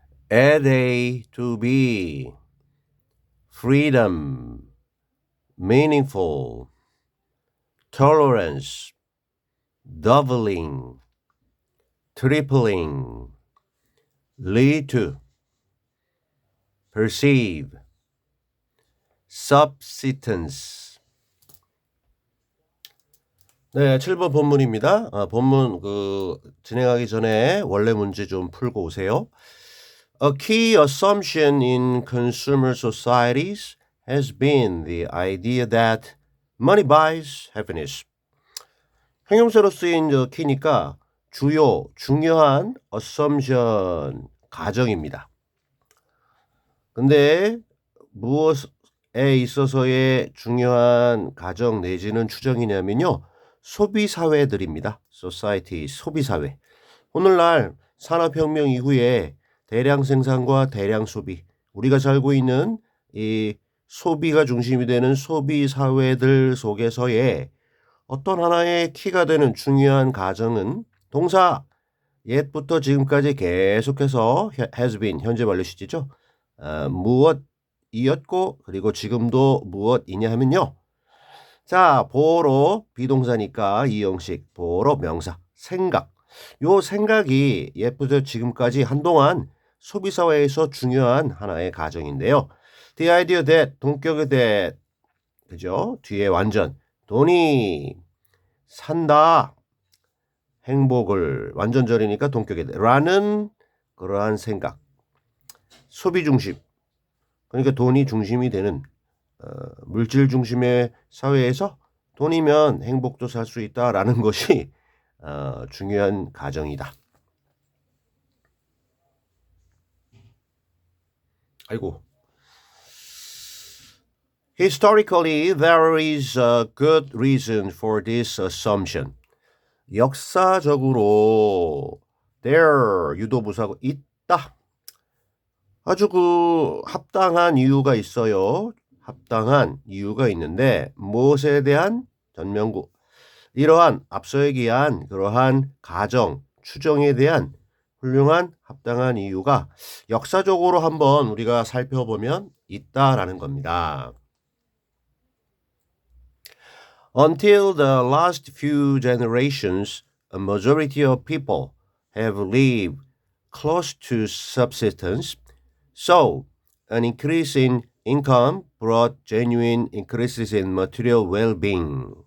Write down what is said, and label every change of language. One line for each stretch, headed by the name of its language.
English: add A to B, freedom, meaningful, tolerance, doubling, tripling, lead to, perceive, subsistence.
Korean: 네, 7번 본문입니다. 본문 진행하기 전에 원래 문제 좀 풀고 오세요.
English: A key assumption in consumer societies has been the idea that money buys happiness.
Korean: 형용사로 쓰인 키니까 중요한 assumption, 가정입니다. 근데 무엇에 있어서의 중요한 가정 내지는 추정이냐면요. 소비사회들입니다. society, 소비사회. 오늘날 산업혁명 이후에 대량 생산과 대량 소비, 우리가 살고 있는 이 소비가 중심이 되는 소비사회들 속에서의 어떤 하나의 키가 되는 중요한 가정은 동사 옛부터 지금까지 계속해서 has been, 현재 완료 시제죠. 무엇이었고 그리고 지금도 무엇이냐 하면요. 자, 보러 비동사니까 이형식, 보러 명사, 생각. 요 생각이 옛부터 지금까지 한동안 소비사회에서 중요한 하나의 가정인데요.
English: The idea that,
Korean: 동격의
English: that, 그죠?
Korean: 뒤에 완전, 돈이 산다, 행복을, 완전절이니까 동격의 that, 라는 그러한 생각. 소비 중심, 그러니까 돈이 중심이 되는 물질 중심의 사회에서 돈이면 행복도 살 수 있다라는 것이 중요한 가정이다. 아이고.
English: Historically, there is a good reason for this assumption.
Korean: 역사적으로 there, 유도부사고 있다. 아주 합당한 이유가 있어요. 합당한 이유가 있는데 무엇에 대한 전명구. 이러한 앞서 얘기한 그러한 가정, 추정에 대한 훌륭한 합당한 이유가 역사적으로 한번 우리가 살펴보면 있다라는 겁니다.
English: Until the last few generations, a majority of people have lived close to subsistence, so an increase in income brought genuine increases in material well-being.